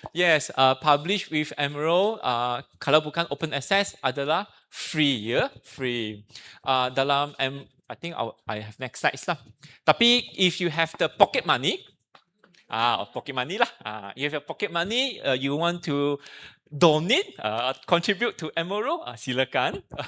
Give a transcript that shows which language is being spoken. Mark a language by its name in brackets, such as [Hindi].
[English] Yes, publish with Emerald. [Malay] Kalau bukan open access adalah free ya, free. [English] Dalam I think I have next slides lah. Tapi if you have the pocket money, pocket money lah. If you have pocket money, you want to donate, contribute to Emerald, silakan.